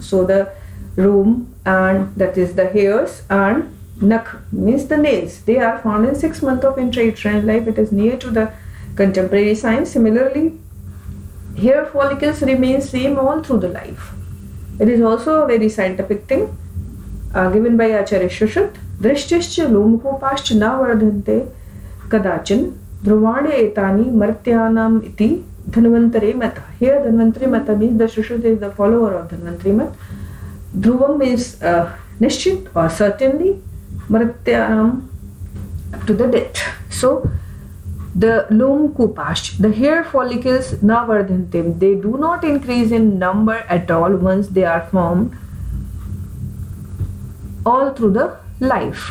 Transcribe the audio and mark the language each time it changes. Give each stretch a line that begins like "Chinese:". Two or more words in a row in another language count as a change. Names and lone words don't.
English: So the rome, and that is the hairs, and Nakh means the nails. They are found in 6 months of intrauterine life. It is near to the contemporary science. Similarly, hair follicles remain same all through the life. It is also a very scientific thing given by Acharya Shushruta.
Sanskrit: दृष्टिश्च लोमकूपाश्च न वर्धन्ते कदाचन ध्रुवाणि एतानि मर्त्यानाम् इति धन्वन्तरे मता.
English: Here
Sanskrit: धन्वन्तरि मता
English: means the Shushruta is the follower of Dhanvantari mata. Dhruvam means nishchit or certainly, martyanam to the death. So the
Sanskrit: लोम कूपाः,
English: the hair follicles
Sanskrit: न वर्धन्तिम्,
English: they do not increase in number at all once they are formed all through the life.